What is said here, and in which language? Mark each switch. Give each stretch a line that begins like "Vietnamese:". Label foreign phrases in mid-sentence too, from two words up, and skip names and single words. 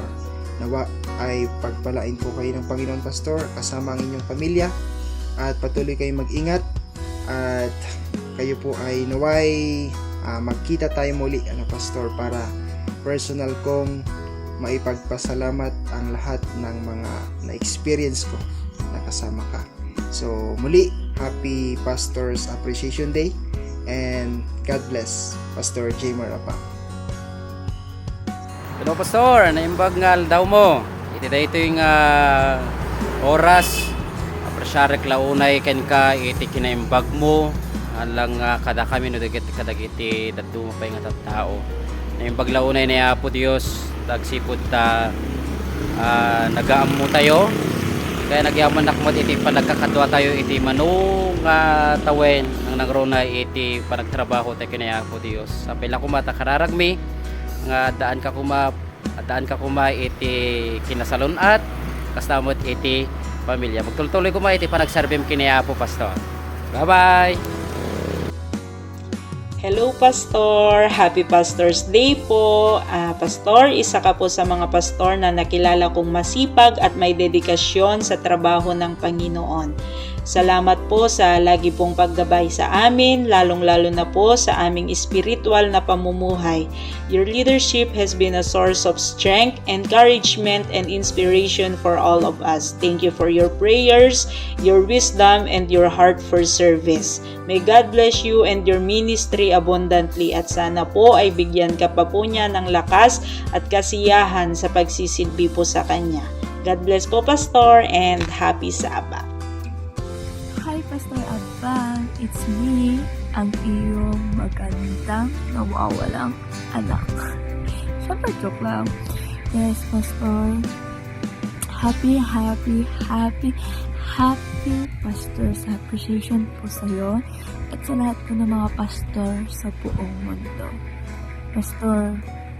Filipino: Nawa ay pagpalain po kayo ng Panginoon pastor kasama ang inyong pamilya at patuloy kayong mag-ingat at kayo po ay naway magkita tayo muli pastor para personal kong maipagpasalamat ang lahat ng mga na-experience ko na kasama ka. So muli,
English: Happy Pastor's Appreciation Day and God bless Pastor Jamer Abang.
Iloko: Hello pastor, naimbag nga daw mo. Iti da ito yung oras apresyarek launay ken ka iti kinaimbag mo alang kada kami no kadagiti dadto pa nga tattao. Naimbag launay ni Apo Dios dagsipud ta nagaammo tayo kaya nagyaman nakmat iti panagkakadwa tayo iti manong tawen ang nagrona iti panagtrabaho tayo kinaya Apo Dios sapay la kumata kararagmi nga daan ka kuma iti kinasalunat kastamot iti pamilya magtuloy kuma iti panagsarbem kinaya Apo pastor.
English: Bye bye. Hello Pastor! Happy Pastor's Day po!
Filipino: Pastor, isa ka po sa mga pastor na nakilala kong masipag at may dedikasyon sa trabaho ng Panginoon. Salamat po sa lagi pong paggabay sa amin, lalong-lalo na po sa aming spiritual na pamumuhay.
English: Your leadership has been a source of strength, encouragement, and inspiration for all of us. Thank you for your prayers, your wisdom, and your heart for service. May God bless you and your ministry abundantly
Filipino: at sana po ay bigyan ka pa po niya ng lakas at kasiyahan sa pagsisilbi po sa Kanya.
English: God bless po Pastor and happy Sabbath. Hi Pastor Abang, it's me,
Filipino: ang iyong magandang nawawalang anak. Siyempre joke lang.
English: Yes Pastor, happy Pastor's Appreciation
Filipino: po sa'yo at sa lahat po ng mga pastor sa buong mundo.